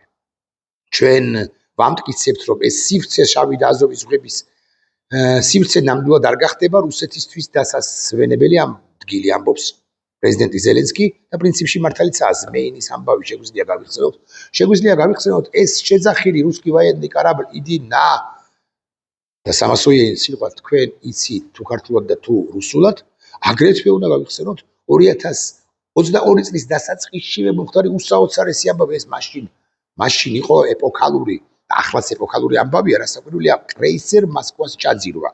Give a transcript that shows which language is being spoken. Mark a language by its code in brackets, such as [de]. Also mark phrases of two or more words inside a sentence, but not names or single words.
[ka] ჩვენ ვამტკიცებთ, რომ ეს სივრცე შავი და აზოვის ზღვების სივრცე ნამდვილად არ გახდება რუსეთისთვის დასასვენებელი ამ დგილი ამბობს პრეზიდენტი ზელენსკი და პრინციპში მართალიცაა ზმეინის ამბავი შეგვიძლია გავიხსენოთ ეს შეძახილი [ru] Русский военный корабль иди на [ka] და სამასოიე სიტყვა თქვენ იცით თუ ქართულად და თუ რუსულად, აგრეთვე უნდა გავიხსენოთ 22 წლის დასაწყისშივე მომხდარი უსაოცარესი ამბავი ეს მაშინ იყო ეპოქალური და ახლაც ეპოქალური ამბავია, რასაკვირველია, კრეისერ მოსკვას ჩაძირვა.